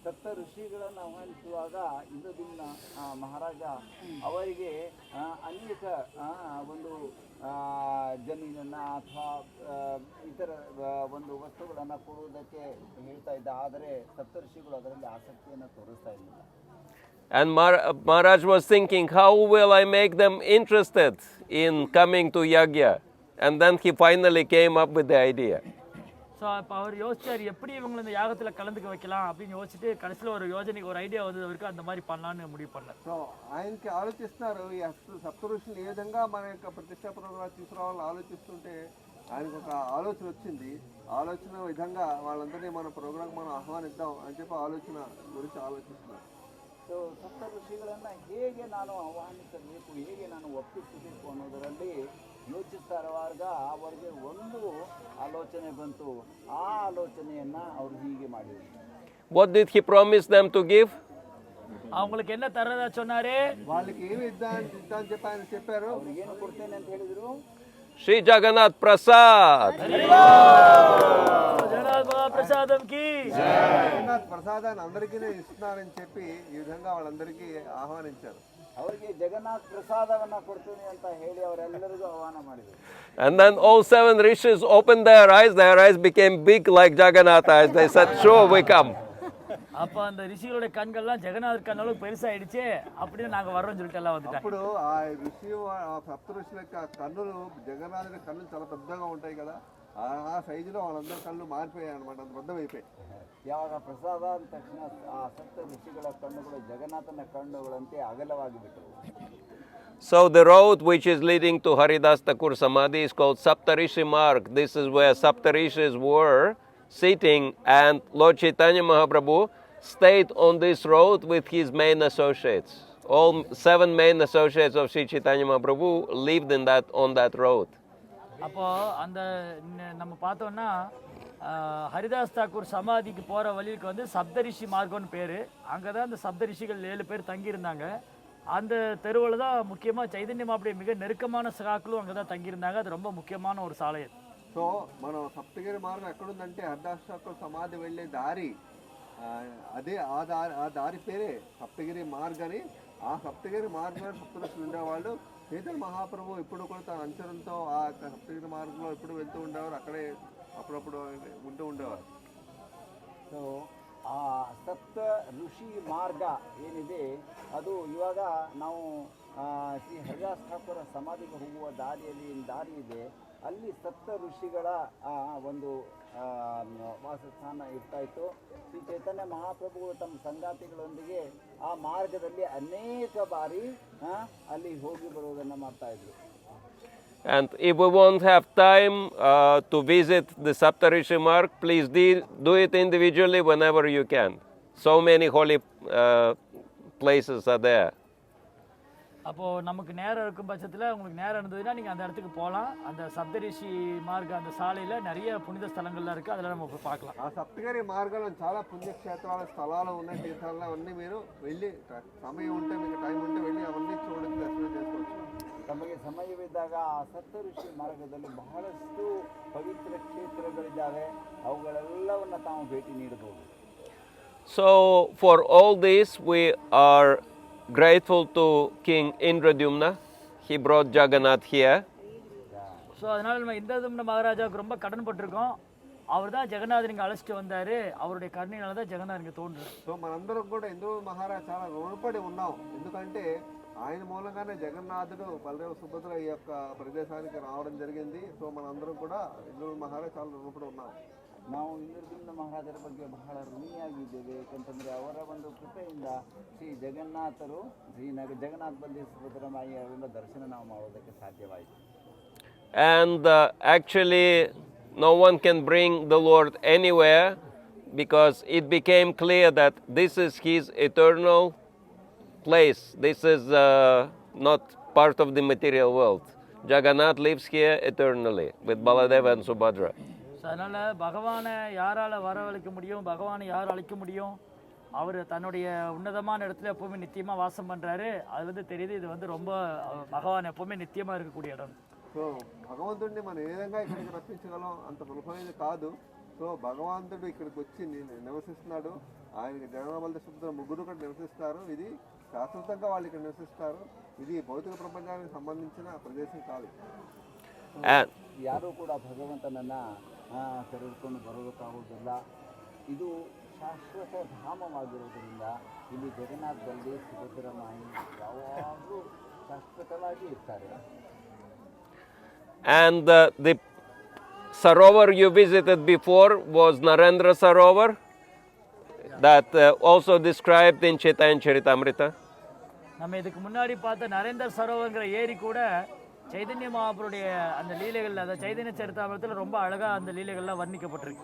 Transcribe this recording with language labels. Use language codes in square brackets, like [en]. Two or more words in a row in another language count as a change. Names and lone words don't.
[kn] ಸಪ್ತ ಋಷಿಗಳನ್ನು ಆಹ್ವಾನಿಸುವಾಗ ಇಂದ್ರದ್ಯುಮ್ನ ಮಹಾರಾಜ ಅವರಿಗೆ ಅನೇಕ ಒಂದು ಜಮೀನನ್ನು ಅಥವಾ ಇತರ ಒಂದು ವಸ್ತುಗಳನ್ನು ಕೊಡುವುದಕ್ಕೆ ಹೇಳ್ತಾ ಇದ್ದ. ಆದರೆ ಸಪ್ತಋಷಿಗಳು ಅದರಲ್ಲಿ ಆಸಕ್ತಿಯನ್ನು ತೋರಿಸ್ತಾ ಇರಲಿಲ್ಲ. [en] And Maharaj was thinking, how will I make them interested in coming to Yagya? And then he finally came up with the idea. [ta] ஸோ அப்போ அவர் யோசிச்சார் எப்படி இவங்களை இந்த யாகத்தில் கலந்துக்க வைக்கலாம் அப்படின்னு யோசிச்சுட்டு கடைசியில் ஒரு யோஜனைக்கு ஒரு ஐடியா வந்தவருக்கு அந்த மாதிரி பண்ணலான்னு முடிவு பண்ணார். [te] సో ఆయనకి ఆలోచిస్తున్నారు ఈ సప్తఋషులు ఏ విధంగా మన యొక్క ప్రతిష్టా ప్రోగ్రాం తీసుకురావాలని ఆలోచిస్తుంటే ఆయనకు ఒక ఆలోచన వచ్చింది. ఆలోచన విధంగా వాళ్ళందరినీ మన ప్రోగ్రాం మనం ఆహ్వానిద్దాం అని చెప్పి ఆలోచన గురించి ఆలోచిస్తున్నారు. [kn] ಸೊ ಸಪ್ತ ಋಷಿಗಳನ್ನು ಹೇಗೆ ನಾನು ಆಹ್ವಾನಿಸಬೇಕು, ಹೇಗೆ ನಾನು ಒಪ್ಪಿಸಬೇಕು ಅನ್ನೋದರಲ್ಲಿ ಯೋಚಿಸ್ತಾ ಇರುವಾಗ ಅವರಿಗೆ ಒಂದು ಆಲೋಚನೆ ಬಂತು. ಆ ಆಲೋಚನೆಯನ್ನು ಅವರು ಹೀಗೆ ಮಾಡಿದರು. [en] What did he promise them to give? [ta] அவங்களுக்கு என்ன தரதா சொன்னாரு? [te] వాళ్ళకి ఏమి ఇద్దామని చెప్పి ఆయన చెప్పారు. [kn] ಅವ್ರಿಗೆ ಏನು ಕೊಡ್ತೇನೆ ಅಂತ ಹೇಳಿದ್ರು? [en] Shri Jagannath Prasad. [te] జగన్నాథ్ మహాప్రసాదం కి జగన్నాథ్ ప్రసాదాన్ని అందరికీ ఇస్తున్నారని చెప్పి ఈ విధంగా వాళ్ళందరికీ ఆహ్వానించారు. [kn] ಅವರಿಗೆ ಜಗನ್ನಾಥ್ ಪ್ರಸಾದವನ್ನು ಕೊಡ್ತೀನಿ ಅಂತ ಹೇಳಿ ಅವರೆಲ್ಲರಿಗೂ ಆಹ್ವಾನ ಮಾಡಿದರು. [en] And then all 7 rishis opened their eyes became big like Jagannath eyes. They said, sure, we come. [ta] அப்போ அந்த ரிஷிகளுடைய கண்கள்லாம் ஜெகநாதர் கண்ணளவுக்கு பெருசாயிடுச்சு. அப்படின்னு நாங்கள் வர்றோம்னு சொல்லிட்டு எல்லாம் வந்துட்டாங்க. [te] అప్పుడు ఆ ఋషి సప్త ఋషుల యొక్క కన్నులు జగన్నాథుడి కన్నులు చాలా పెద్దగా ఉంటాయి కదా, ఆ సైజులో వాళ్ళందరి కళ్ళు మారిపోయాయి అనమాట, అంత పెద్దవైపోయాయి. [kn] ಯಾವಾಗ ಪ್ರಸಾದ ಅಂದ ತಕ್ಷಣ ಆ ಸಪ್ತ ಋಷಿಗಳ ಕಣ್ಣುಗಳು ಜಗನ್ನಾಥನ ಕಣ್ಣುಗಳಂತೆ ಅಗಲವಾಗಿ ಬಿಟ್ಟವು. [en] So the road which is leading to Haridas Thakur Samadhi is called Saptarishi Marg. This is where Saptarishis were sitting, and Lord Chaitanya Mahaprabhu stayed on this road with his main associates. All 7 main associates of Sri Chaitanya Mahaprabhu lived on that road. [ta] அப்போ அந்த நம்ம பார்த்தோம்னா ஹரிதாஸ் தாக்கூர் சமாதிக்கு போகிற வழிக்கு வந்து சப்தரிஷி மார்க்கம்னு பேர். அங்கே தான் அந்த சப்தரிஷிகள் 7 பேர் தங்கியிருந்தாங்க. அந்த தெருவில் தான் முக்கியமாக சைதன்ய மாப்ரபு மிக நெருக்கமான சகாக்களும் அங்கே தான் தங்கியிருந்தாங்க. அது ரொம்ப முக்கியமான ஒரு சாலை. [te] సో మనం సప్తగిరి మార్గం ఎక్కడుందంటే హరిదాస్ ఠాకూర్ సమాధి వెళ్ళే దారి, అదే ఆ దారి పేరే సప్తగిరి మార్గ్ అని. ఆ సప్తగిరి మార్గంలో సప్తఋషులు ఉండేవాళ్ళు. చైతన్య మహాప్రభు ఇప్పుడు కూడా తన అంచనంతో ఆ సప్తగిరి మార్గంలో ఎప్పుడు వెళ్తూ ఉండేవారు, అక్కడే అప్పుడప్పుడు ఉంటూ ఉండేవారు. [kn] ಸೊ ಆ ಸಪ್ತ ಋಷಿ ಮಾರ್ಗ ಏನಿದೆ ಅದು ಇವಾಗ ನಾವು ಶ್ರೀ ಹರಿದಾಸ್ ಠಾಕೂರ ಸಮಾಧಿಗೆ ಹೋಗುವ ದಾರಿ ಇದೆ. ಅಲ್ಲಿ ಸಪ್ತ ಋಷಿಗಳ ಒಂದು ವಾಸಸ್ಥಾನ ಇರ್ತಾ ಇತ್ತು. ಶ್ರೀ ಚೈತನ್ಯ ಮಹಾಪ್ರಭುಗಳು ತಮ್ಮ ಸಂಗಾತಿಗಳೊಂದಿಗೆ ಆ ಮಾರ್ಗದಲ್ಲಿ ಅನೇಕ ಬಾರಿ ಅಲ್ಲಿ ಹೋಗಿ ಬರುವುದನ್ನು ಮಾಡ್ತಾ ಇದ್ರು. [en] And if we won't have time to visit the Saptarishi Marg, please do it individually whenever you can. So many holy places are there. [ta] அப்போது நமக்கு நேரம் இருக்கும் பட்சத்தில் உங்களுக்கு நேரம் இருந்ததுன்னா நீங்கள் அந்த இடத்துக்கு போகலாம். அந்த சப்தரிஷி மார்க் அந்த சாலையில் நிறைய புனித ஸ்தலங்கள்லாம் இருக்குது, அதில் நம்ம போய் பார்க்கலாம். [te] ఆ సప్తగిరి మార్గంలో చాలా పుణ్యక్షేత్రాల స్థలాలు ఉన్నాయి, తీర్థాలు అవన్నీ మీరు వెళ్ళి సమయం ఉంటే మీకు టైం ఉంటే వెళ్ళి అవన్నీ చూడడానికి దర్శనం చేసుకోవచ్చు. [kn] ತಮಗೆ ಸಮಯವಿದ್ದಾಗ ಆ ಸಪ್ತ ಋಷಿ ಮಾರ್ಗದಲ್ಲಿ ಬಹಳಷ್ಟು ಪವಿತ್ರ ಕ್ಷೇತ್ರಗಳಿದ್ದಾವೆ. ಅವುಗಳೆಲ್ಲವನ್ನು ತಾವು ಭೇಟಿ ನೀಡಬಹುದು. [en] So for all this we are grateful to King Indradyumna. He brought Jagannath here. [ta] ஸோ அதனால் நம்ம இந்திரதும்ன மகாராஜாவுக்கு ரொம்ப கடன் பட்டிருக்கோம். அவர் தான் ஜெகநாதர் இங்கே அழைச்சிட்டு வந்தார். அவருடைய கருணையினால தான் ஜெகநாதர் இங்கே தோன்றுறார். [te] సో మనందరం కూడా ఇంద్రద్యుమ్న మహారాజ్ చాలా రుణపడి ఉన్నాం. ఎందుకంటే ఆయన మూలంగానే జగన్నాథుడు బలదేవ సుభద్ర ఈ యొక్క ప్రదేశానికి రావడం జరిగింది. సో మనందరం కూడా ఇంద్రద్యుమ్న మహారాజ్ చాలా రుణపడి ఉన్నాం. [kn] ನಾವು ಇಂದ್ರದ್ಯುಮ್ನ ಮಹಾರಾಜರ ಬಗ್ಗೆ ಬಹಳ ಋಣಿಯಾಗಿದ್ದೇವೆ. ಯಾಕಂತಂದರೆ ಅವರ ಒಂದು ಕೃಪೆಯಿಂದ ಶ್ರೀ ಜಗನ್ನಾಥರು ಜಗನ್ನಾಥ ಬಲದೇವ ಸುಭದ್ರ ಮಾಯಿಯವರಿಂದ ದರ್ಶನ ನಾವು ಮಾಡೋದಕ್ಕೆ ಸಾಧ್ಯವಾಯಿತು. [en] And actually no one can bring the Lord anywhere, because it became clear that this is his eternal place. This is not part of the material world. Jagannath lives here eternally with Baladeva and Subhadra. [ta] ஸோ அதனால் பகவானை யாரால் வரவழைக்க முடியும், பகவானை யார் அழைக்க முடியும்? அவர் தன்னுடைய உன்னதமான இடத்துல எப்போவுமே நித்தியமாக வாசம் பண்ணுறாரு. அது தெரியுது, இது ரொம்ப பகவான் எப்போவுமே நித்தியமாக இருக்கக்கூடிய இடம். [te] సో భగవంతుడిని మనం ఏ విధంగా ఇక్కడికి రప్పించగలం, అంత సులభమైనది కాదు. సో సో భగవంతుడు ఇక్కడికి వచ్చి నివసిస్తున్నాడు. ఆయనకి జగన్నాథ సుభద్ర ముగ్గురు కూడా నివసిస్తారు. ఇది శాశ్వతంగా వాళ్ళు ఇక్కడ నివసిస్తారు. ఇది భౌతిక ప్రపంచానికి సంబంధించిన ప్రదేశం కాదు. [kn] ಯಾರೂ ಕೂಡ ಭಗವಂತನನ್ನ ಕರೆದುಕೊಂಡು ಬರೋದಕ್ಕಾಗೋದಿಲ್ಲ. ಇದು ಶಾಶ್ವತ ಧಾಮವಾಗಿರೋದ್ರಿಂದ ಇಲ್ಲಿ ಜಗನ್ನಾಥದಲ್ಲಿ ಸುಭದ್ರ ಮಾಯಿ ಯಾವಾಗಲೂ ಶಾಶ್ವತವಾಗಿ ಇರ್ತಾರೆ. [en] And the Sarovar you visited before was Narendra Sarovara, that also described in Chaitanya Charitamrita. [ta] நம்ம இதுக்கு முன்னாடி பார்த்த நரேந்திர சரோவர்ங்கிற ஏரி கூட చైతన్య మహాప్రభుடைய அந்த லீலைகள், அதாவது చైతన్య చరితామృతத்தில் ரொம்ப అழగా அந்த లీలగள்லாம் వర్ణించబட்டிருக்கு.